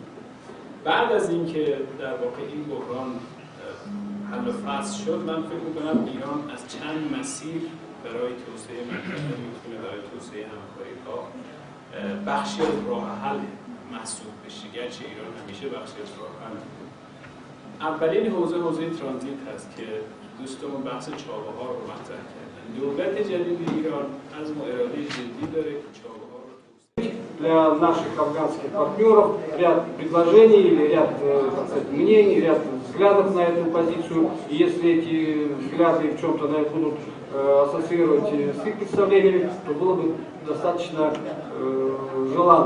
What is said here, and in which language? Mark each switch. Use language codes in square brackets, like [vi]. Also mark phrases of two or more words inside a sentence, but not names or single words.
[fa] بعد از اینکه در واقع این بحران حل و فصل شد من فکر می‌کنم ایران از چند مسیر برای توسعه منطقه میتونه برای توسعه همکاری‌ها بخشی از راه حل محسوب بشه، گرچه ایران همیشه بخشی از راه حل. اولین حوزه ترانزیت هست که دوستمون بحث چابهار رو مطرح کردن. دولت جدید ایران از اراده جدی داره که چابهار رو [ru] для наших афганских партнеров ряд предложений, ряд мнений, ряд взглядов на эту позицию. И если эти взгляды в чем-то будут ассоциировать с их представлениями, то было бы достаточно желанно.